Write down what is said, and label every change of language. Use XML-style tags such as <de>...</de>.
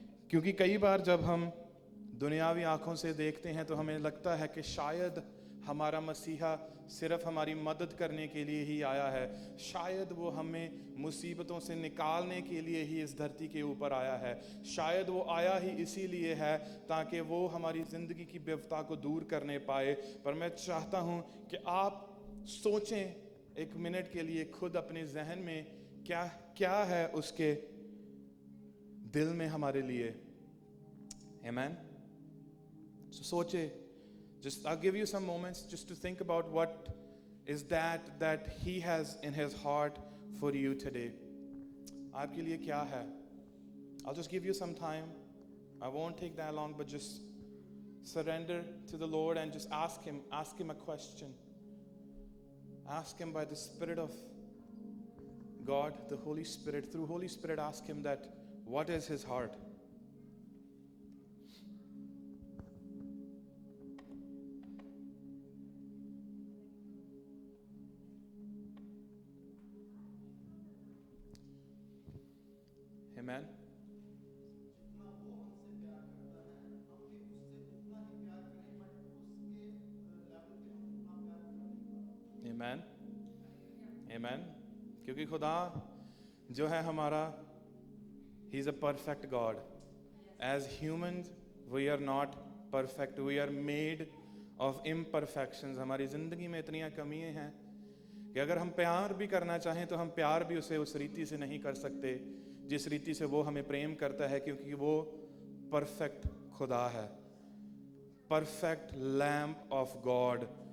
<hi>क्योंकि कई बार जब हम दुनियावी आंखों से देखते हैं तो हमें लगता है कि शायद हमारा मसीहा सिर्फ हमारी मदद करने के लिए ही आया है, शायद वो हमें मुसीबतों से निकालने के लिए ही इस धरती के ऊपर आया है, शायद वो आया ही इसीलिए है ताकि वो हमारी ज़िंदगी की बेवफा को दूर करने पाए। पर मैं चाहता हूँ कि आप सोचें एक मिनट के लिए खुद अपने जहन में क्या क्या है उसके दिल में हमारे लिए। आमीन।</hi> <en>So</en> <hi>सोचे,</hi> <en>just I'll give you some moments just to think about what is that he has in his heart for you today.</en> <hi>आपके लिए क्या है?</hi> <en>I'll just give you some time. I won't take that long, but just surrender to the Lord and just ask him a question. Ask him by the Spirit of God, the Holy Spirit. Through Holy Spirit, ask him that what is his heart. Amen. Amen. Amen.</en> <hi>क्योंकि खुदा जो है हमारा,</hi> <en>He is a perfect God. As humans, we are not perfect. We are made of imperfections.</en> <hi>हमारी ज़िंदगी में इतनी कमियां हैं कि अगर हम प्यार भी करना चाहें तो हम प्यार भी उसे उस रीति से नहीं कर सकते जिस रीति से वो हमें प्रेम करता है, क्योंकि वो परफेक्ट खुदा है,</hi> <en>Perfect lamb of God.</en>